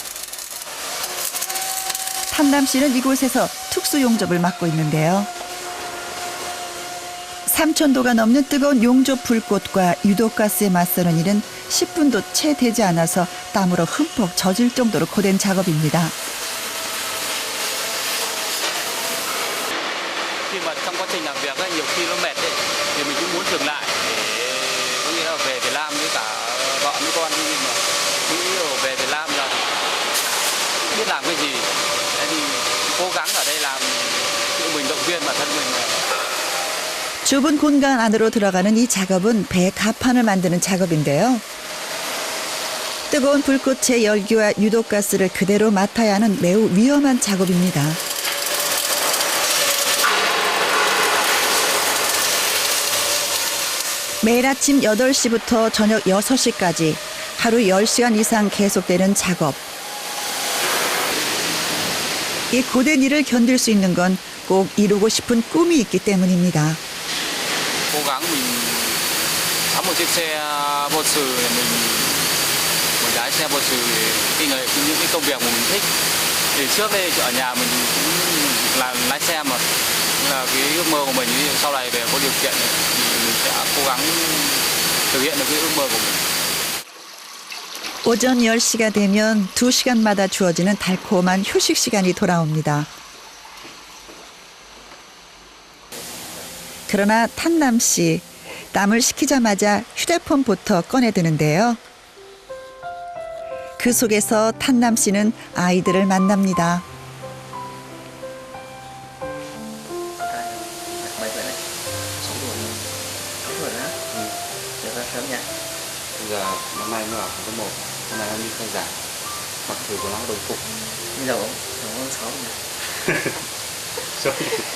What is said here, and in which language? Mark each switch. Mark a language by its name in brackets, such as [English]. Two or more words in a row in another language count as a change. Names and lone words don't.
[Korean] 탄남 씨는 이곳에서 특수 용접을 맡고 있는데요. 3,000도가 넘는 뜨거운 용접 불꽃과 유독가스에 맞서는 일은 10분도 채 되지 않아서 땀으로 흠뻑 젖을 정도로 고된 작업입니다. [Vietnamese] khi mà trong quá trình làm việc ấy, nhiều khi nó mệt ấy, thì mình cũng muốn dừng lại để có nghĩa là về Việt Nam với cả vợ với con đi, nhưng mà nghĩ về Việt Nam là không biết làm cái gì, thế thì cố gắng ở đây làm tự mình động viên bản thân mình. [Korean] 좁은 공간 안으로 들어가는 이 작업은 배 가판을 만드는 작업인데요. 뜨거운 불꽃의 열기와 유독가스를 그대로 맡아야 하는 매우 위험한 작업입니다. 매일 아침 8시부터 저녁 6시까지 하루 10시간 이상 계속되는 작업. 이 고된 일을 견딜 수 있는 건 꼭 이루고 싶은 꿈이 있기 때문입니다. [Vietnamese] Cố gắng mình sắm một chiếc xe vô sự để mình lái xe vô sự những cái công việc mà mình thích. Thì trước đây ở nhà mình cũng là lái xe mà là cái ước mơ của mình, sau này về có điều kiện thì mình sẽ cố gắng thực hiện được cái ước mơ của mình. [Korean] 오전 10시가 되면 2시간마다 주어지는 달콤한 휴식 시간이 돌아옵니다. 그러나 탄남 씨, 땀을 식히자마자 휴대폰부터 꺼내드는데요. 그 속에서 탄남 씨는 아이들을 만납니다. [Vietnamese] Mấy tuổi này? 6 tuổi. 6 tuổi á? Được ra sớm nha. Bây giờ năm nay mới ở cấp 1, hôm nay nó đi khai giảng, mặc thử quần áo đồng phục. Bây giờ cũng 6 nhỉ?